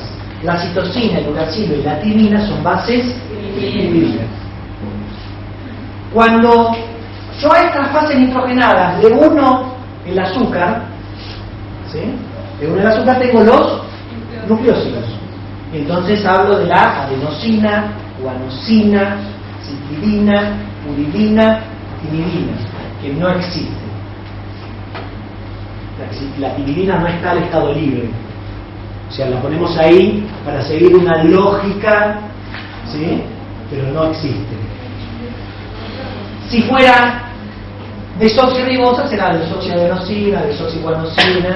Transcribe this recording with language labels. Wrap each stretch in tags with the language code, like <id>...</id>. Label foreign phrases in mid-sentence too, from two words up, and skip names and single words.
<es>La citosina, el uracilo y la timina son bases pirimidina. Cuando yo a estas bases nitrogenadas le uno el azúcar, ¿sí?, le uno el azúcar, tengo los nucleósidos. Entonces hablo de la adenosina, guanosina, citidina, uridina, timidina, que no existe. La timidina no está al estado libre. O sea, la ponemos ahí para seguir una lógica, ¿sí?, pero no existe. Si fuera desoxirribosa, será desoxiadenosina, desoxiguanosina.</es>